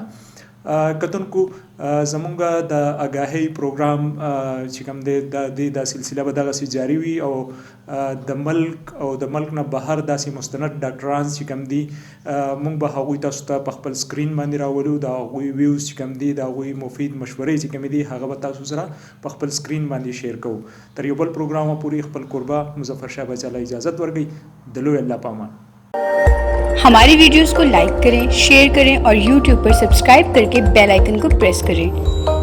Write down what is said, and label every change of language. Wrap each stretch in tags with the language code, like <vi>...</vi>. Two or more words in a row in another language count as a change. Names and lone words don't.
<ps>کتونکو زمونږ د آګاهۍ پروګرام چې کوم دی دا سلسله به دغسې جاري وي او د ملک نه بهر داسې مستند ډاکټران چې کوم دي مونږ به هغوی تاسو ته په خپل سکرین باندې راولو. د هغوی ویوز چې کوم دي، د هغوی مفید مشورې چې کومې دي، هغه به تاسو سره په خپل سکرین باندې شیر کوو. تر یو بل پروګرام پورې خپل کوربه مظفر شاه بچا له اجازت ورکوي. د لوی الله پامان.</ps> <hi>हमारी वीडियोस को लाइक करें, शेयर करें और यूट्यूब पर सब्सक्राइब करके बेल आइकन को प्रेस करें</hi>